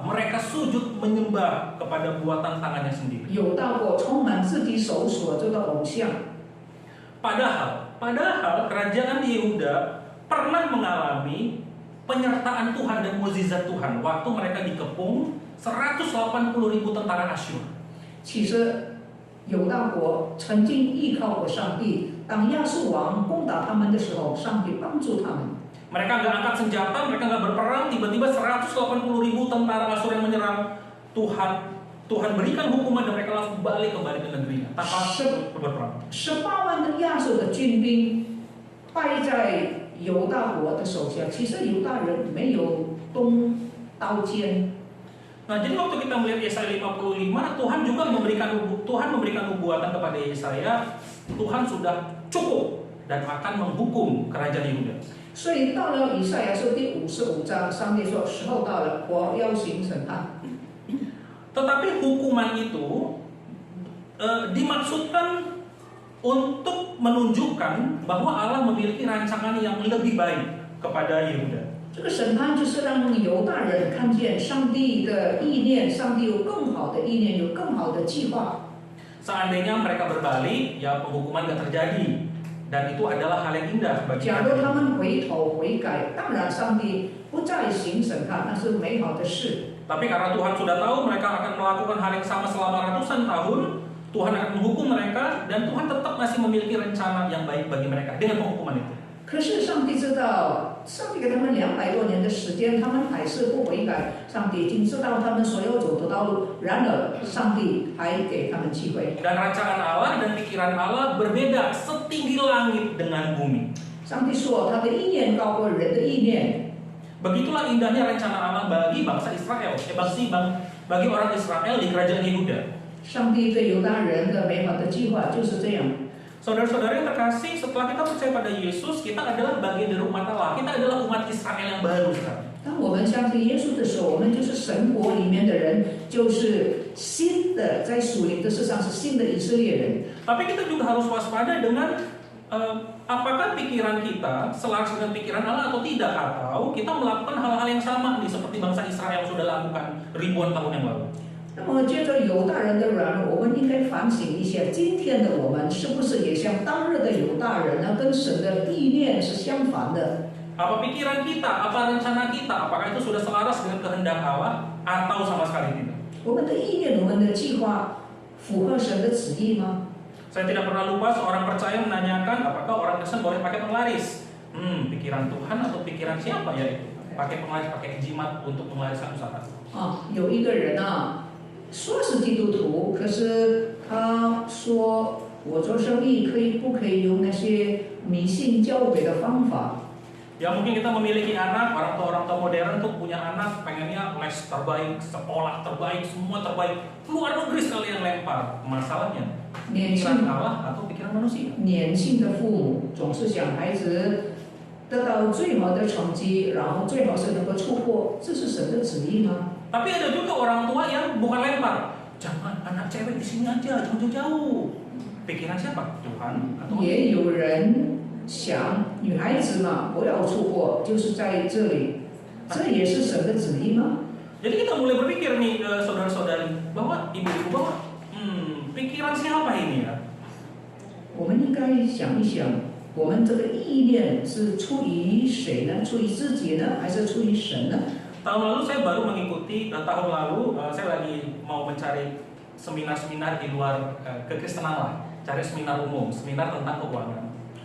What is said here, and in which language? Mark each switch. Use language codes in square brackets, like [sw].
[id] Mereka sujud menyembah kepada buatan tangannya sendiri. [zh] 犹大国充满自己手所做的偶像。 [id] Padahal kerajaan Yehuda pernah mengalami penyertaan Tuhan dan mukjizat Tuhan waktu mereka dikepung 180.000 tentara Asyur. [zh] 其实犹大国曾经依靠过上帝，当亚述王攻打他们的时候，上帝帮助他们。 [id] Mereka nggak angkat senjata, mereka nggak berperang, tiba-tiba 180.000 tentara Asyur yang menyerang. Tuhan berikan hukuman dan mereka langsung balik kembali ke negerinya tanpa berperang. [zh] 18万的亚述的军兵败在犹大国的手下，其实犹大人没有动刀剑。 [id] Nah, jadi waktu kita melihat Yesaya 55, Tuhan juga memberikan nubuatan kepada Yesaya, Tuhan sudah cukup dan akan menghukum kerajaan Yehuda. [zh] 所以到了以赛亚书第55章，上帝说：“时候到了，我要行审判。” [id] Tetapi hukuman itu dimaksudkan untuk menunjukkan bahwa Allah memiliki rancangan yang lebih baik kepada Yehuda. [zh] 这个审判就是让犹大人看见上帝的意念，上帝有更好的意念，有更好的计划。 [id] Seandainya mereka berbalik, ya penghukuman nggak terjadi. Dan itu adalah hal yang indah bagi [zh] 假如他们回头悔改，当然上帝不再行审判，那是美好的事。 [id] Tapi karena Tuhan sudah tahu mereka akan melakukan hal yang sama selama ratusan tahun, Tuhan akan menghukum mereka dan Tuhan tetap masih memiliki rencana yang baik bagi mereka dengan penghukuman itu. [zh] 可是上帝知道，上帝给他们200多年的时间，他们还是不悔改。上帝已经知道他们所要走的道路，然而上帝还给他们机会。 [id] Dan rancangan Allah dan pikiran Allah berbeda setinggi langit dengan bumi. [zh] 上帝说，他的意念高过人的意念。 [id] Begitulah indahnya rencana Allah bagi bangsa Israel, bagi orang Israel di kerajaan Yehuda. [zh] 上帝对犹大人的美好的计划就是这样。 [id] Saudara-saudara yang terkasih, setelah kita percaya pada Yesus, kita adalah bagian dari umat Allah. Kita adalah umat Israel yang baru sekarang. [zh] 当我们相信耶稣的时候，我们就是神国里面的人，就是新的，在属灵的世上是新的以色列人。 [id] Tapi kita juga harus waspada dengan apakah pikiran kita selaras dengan pikiran Allah atau tidak, atau kita melakukan hal-hal yang sama nih seperti bangsa Israel yang sudah lakukan ribuan tahun yang lalu. [zh] 那么，接着犹大人的软弱，我们应该反省一下，今天的我们是不是也像当日的犹大人呢？跟神的意念是相反的。 [id] Apa pikiran kita, apa rencana kita, apakah itu sudah selaras dengan kehendak Allah atau sama sekali tidak? [zh] 我们的意念，我们的计划符合神的旨意吗？ [id] Saya tidak pernah lupa seorang percaya menanyakan apakah orang Kristen boleh pakai penglaris. Pikiran Tuhan atau pikiran siapa ya itu? Pakai penglaris, pakai jimat untuk penglariskan usaha. [zh] 有一个人啊，说是基督徒，可是他说我做生意不可以用那些迷信教诲的方法？ [id] Ya mungkin kita memiliki anak, orang tua modern tuh punya anak pengennya les terbaik, sekolah terbaik, semua terbaik, luar negeri sekali yang lempar. Masalahnya pikiran Allah atau pikiran manusia. [zh] 年轻的父母总是想孩子得到最好的成绩，然后最好是能够出国，这是神的旨意吗？ [id] Tapi ada juga orang tua yang bukan lempar, jangan anak cewek di sini aja, jangan jauh-jauh. Pikiran siapa? Tuhan atau [zh] 也有人想女孩子嘛，不要出国，就是在这里，这也是神的旨意吗？ [id] Jadi kita mulai berpikir nih saudara-saudari bahwa ibu-ibu bahwa pikiran siapa ini ya? [zh] 我们应该想一想，我们这个意念是出于谁呢？出于自己呢，还是出于神呢？ [id] Tahun lalu saya baru mengikuti, tahun lalu saya lagi mau mencari seminar-seminar di luar kekristenan lah, cari seminar umum, seminar tentang keuangan.